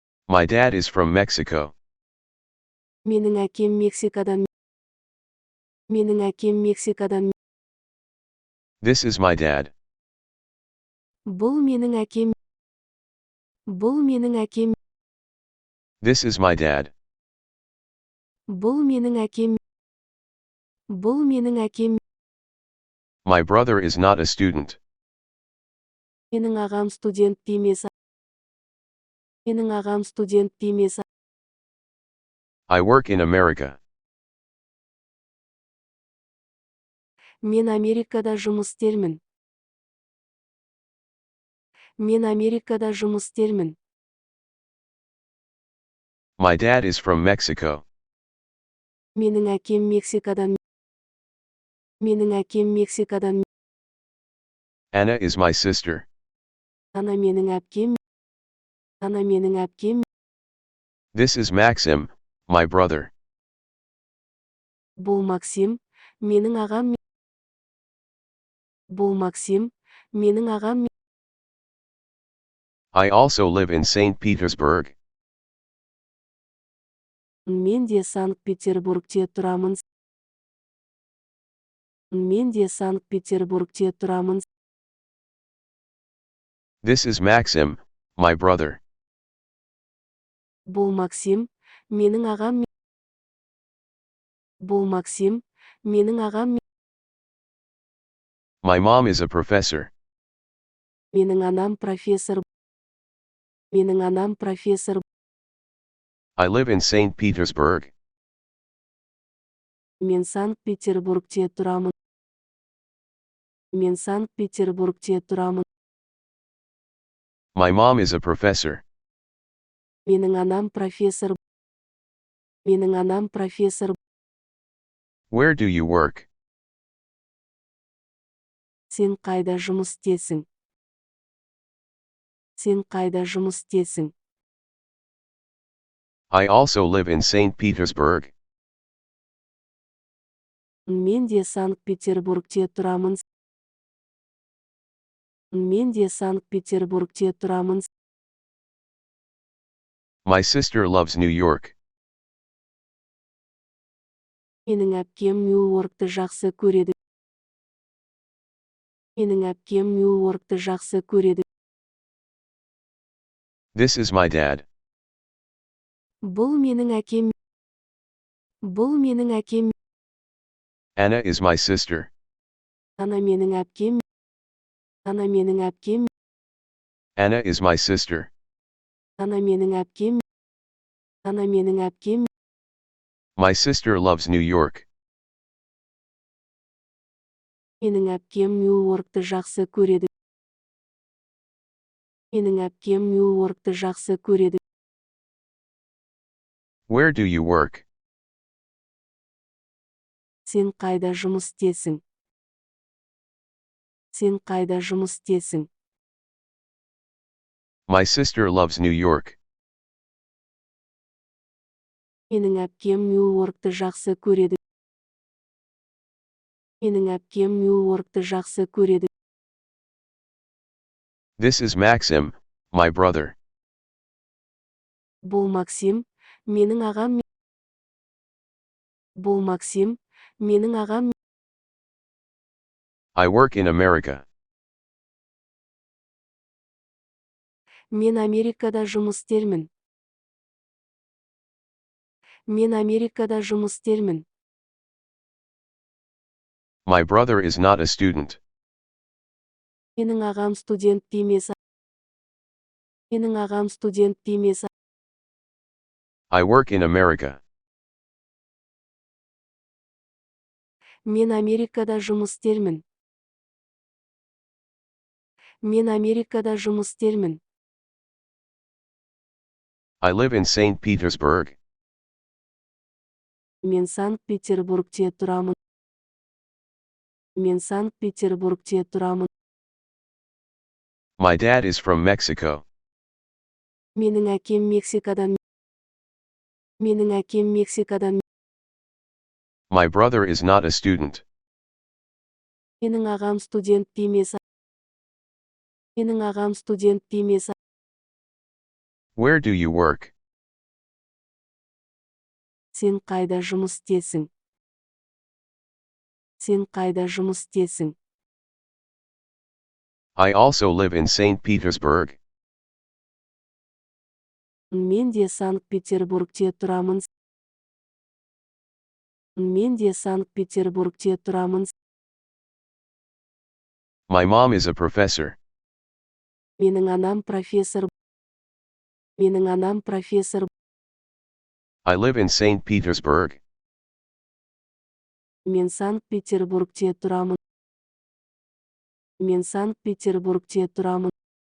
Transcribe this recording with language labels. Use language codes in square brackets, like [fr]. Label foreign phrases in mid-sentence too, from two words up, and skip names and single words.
[en] My dad is from Mexico. [kk] Менің әкем Мексикадан. Менің әкем Мексикадан. [en] This is my dad. [kk] Бұл менің әкем. Бұл менің әкем. [en] This is my dad. [kk] Бұл менің әкем. Бұл менің әкем. [en] My brother is not a student. [kk] Менің ағам студент емес. Менің ағам студент емес. [en] I work in America. [kk] Мен Америкада жұмыс істермін. Мен Америкада жұмыс істермін. [en] My dad is from Mexico. [kk] Менің әкем Мексикадан. Менің әкем Мексикадан. [en] Anna is my sister. [kk] Ана менің әпкем. Ана менің әпкем. [en] This is Maxim, my brother. [kk] Бұл Максим, менің ағам. Бұл Максим, менің ағам. [en] I also live in St. Petersburg. [kk] Мен де Санкт-Петербургте тұрамын. Мен де Санкт-Петербургте тұрамын. [en] This is Maxim, my brother. [kk] Бұл Максим, менің ағам. Бұл Максим, менің ағам. [en] My mom is a professor. [kk] Менің анам профессор. Менің анам профессор. [en] I live in St. Petersburg. [kk] Мен Санкт-Петербургте тұрамын. Мен Санкт-Петербургте тұрамын. [en] My mom is a professor. [kk] Менің анам профессор. Менің анам профессор. [en] Where do you work? [kk] Сен қайда жұмыс істесің? Сен қайда жұмыс істесің? [en] I also live in St. Petersburg. [kk] Мен де Санкт-Петербургте тұрамын. Мен де Санкт-Петербургте тұрамын. [en] My sister loves New York. [kk] Менің әпкем Нью-Йоркты жақсы көреді. Менің әпкем Нью-Йоркты жақсы көреді. [en] This is my dad. [kk] Бұл менің әкем. Бұл менің әкем. [en] Anna is my sister. [kk] Ана менің әпкем. Ана менің әпкем. [en] Anna is my sister. [kk] Ана менің әпкем. Ана менің әпкем. [en] My sister loves New York. [kk] Менің әпкем Нью-Йоркты жақсы көреді. Менің әпкем Нью-Йоркты жақсы көреді. [en] Where do you work? [kk] Сен қайда жұмыс істесің? Сен қайда жұмыс істесің? [en] My sister loves New York. [kk] Менің әпкем Нью-Йоркты жақсы көреді. Менің әпкем Нью-Йоркты жақсы көреді. [en] This is Maxim, my brother. [kk] Бұл Максим, менің ағам. Бұл Максим, менің ағам. [en] I work in America. [kk] Мен Америкада жұмыс істермін. Мен Америкада жұмыс істермін. [en] My brother is not a student. [kk] Менің ағам студент емес. Менің ағам студент емес. [en] I work in America. [kk] Мен Америкада жұмыс істермін. Мен Америкада жұмыс істермін. [en] I live in St. Petersburg. [kk] Мен Санкт-Петербургте тұрамын. Мен Санкт-Петербургте тұрамын. [en] My dad is from Mexico. [kk] Менің әкем Мексикадан. Менің әкем Мексикадан. [en] My brother is not a student. [kk] Менің ағам студент емес. Менің ағам студент емес. [en] Where do you work? [kk] Сен қайда жұмыс істесің? Сен қайда жұмыс істесің? [en] I also live in St. Petersburg. [kk] Мен де Санкт-Петербургте тұрамын. Мен де Санкт-Петербургте тұрамын. [en] My mom is a professor. [kk] Менің анам профессор. Менің анам профессор. [en] I live in St. Petersburg. [kk] Мен Санкт-Петербургте тұрамын. Мен Санкт-Петербургте тұрамын.